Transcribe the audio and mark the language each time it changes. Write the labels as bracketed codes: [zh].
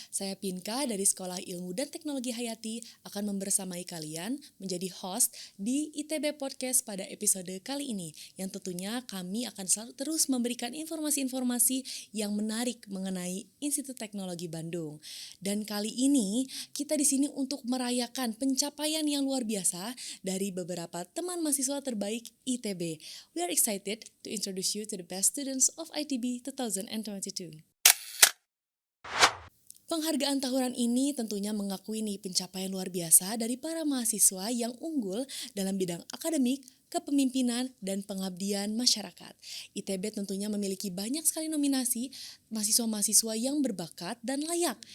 [id] Saya Pinka dari Sekolah Ilmu dan Teknologi Hayati akan membersamai kalian menjadi host di ITB Podcast pada episode kali ini. Yang tentunya kami akan selalu terus memberikan informasi-informasi yang menarik mengenai Institut Teknologi Bandung. Dan kali ini kita di sini untuk merayakan pencapaian yang luar biasa dari beberapa teman mahasiswa terbaik ITB. [en] We are excited to introduce you to the best students of ITB 2022. [id] Penghargaan tahunan ini tentunya mengakui nih pencapaian luar biasa dari para mahasiswa yang unggul dalam bidang akademik, kepemimpinan, dan pengabdian masyarakat. ITB tentunya memiliki banyak sekali nominasi mahasiswa-mahasiswa yang berbakat dan layak.